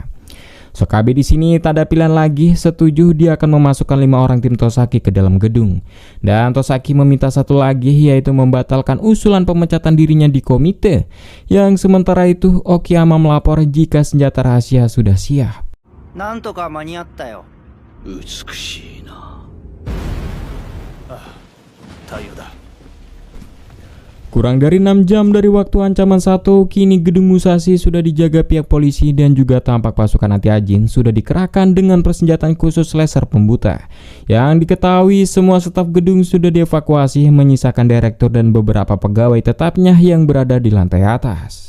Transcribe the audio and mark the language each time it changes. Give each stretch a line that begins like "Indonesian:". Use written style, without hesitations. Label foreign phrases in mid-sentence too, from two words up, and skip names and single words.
Indonesian: Sokabe di sini tak ada pilihan lagi, setuju dia akan memasukkan 5 orang tim Tosaki ke dalam gedung. Dan Tosaki meminta satu lagi, yaitu membatalkan usulan pemecatan dirinya di komite. Yang sementara itu Okiyama melapor jika senjata rahasia sudah siap.
Japanese: なんとか間に合ったよ。美しいな。太陽だ。
Indonesian: Kurang dari 6 jam dari waktu ancaman Sato, kini gedung Musashi sudah dijaga pihak polisi dan juga tampak pasukan anti Ajin sudah dikerahkan dengan persenjataan khusus laser pembuta. Yang diketahui semua staf gedung sudah dievakuasi, menyisakan direktur dan beberapa pegawai tetapnya yang berada di lantai atas.